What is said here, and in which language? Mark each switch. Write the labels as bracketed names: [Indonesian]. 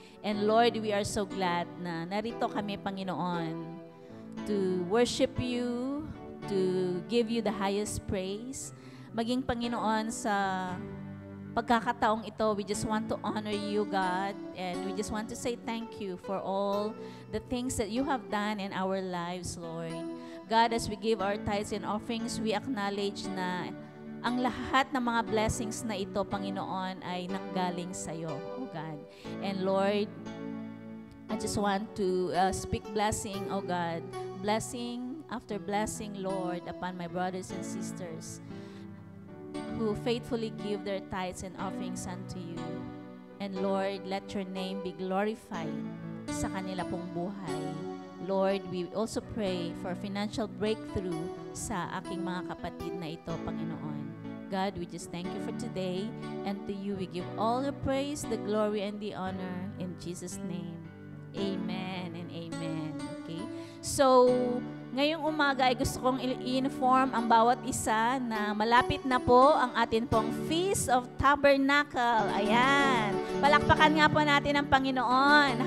[English] And Lord, we are so glad [Filipino] na narito kami, [English] Panginoon, to worship you, to give you the highest praise. [Filipino] Maging, Panginoon, sa pagkakataong ito, [English] we just want to honor you, God, and we just want to say thank you for all the things that you have done in our lives, Lord. God, as we give our tithes and offerings, we acknowledge [Filipino] na ang lahat ng mga blessings na ito, Panginoon, ay nanggaling sa iyo, [English] oh God. And Lord, I just want to speak blessing, oh God, blessing after blessing, Lord, upon my brothers and sisters who faithfully give their tithes and offerings unto you. And Lord, let your name be glorified [Filipino] sa kanila pong buhay. [English] Lord, we also pray for financial breakthrough [Filipino] sa aking mga kapatid na ito, Panginoon. [English] God, we just thank you for today, and to you we give all the praise, the glory, and the honor in Jesus' name. Amen and amen. Okay? [Filipino] So, ngayong umaga ay gusto kong i-inform ang bawat isa na malapit na po ang atin pong Feast of Tabernacle. Ayan. Palakpakan nga po natin ang Panginoon.